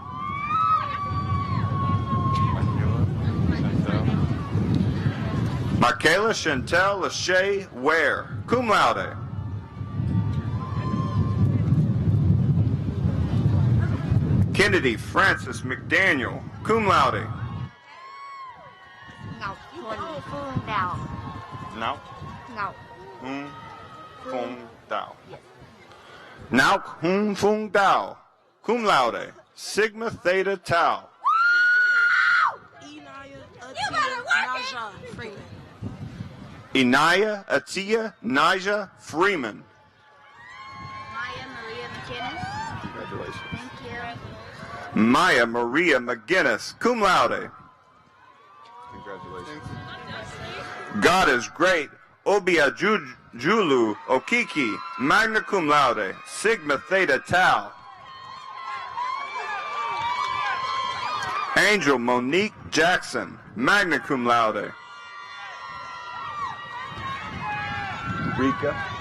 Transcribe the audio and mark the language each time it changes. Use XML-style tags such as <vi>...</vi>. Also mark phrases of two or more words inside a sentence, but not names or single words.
<en>Michaela Chantel Lachey Ware,</en> <la>cum laude.</la> <en>Kennedy Francis McDaniel,</en> <la>cum laude.</la> <en>Ngọc Huỳnh Phương Đào. Ngọc Ngọc Phung Dao. Ngọc Phung Dao,</en> <la>cum laude.</la> <en>Sigma Theta Tau. Inaya Atia Naja Freeman. Maya Maria McKinnis. Congratulations. Thank you. Maya Maria McGinnis,</en> <la>cum laude.</la> <en>Congratulations. God is great. Obia Julu Okiki,</en> <la>magna cum laude,</la> <en>Sigma Theta Tau. Angel Monique Jackson,</en> <la>magna cum laude.</la> <en>Rika.</en>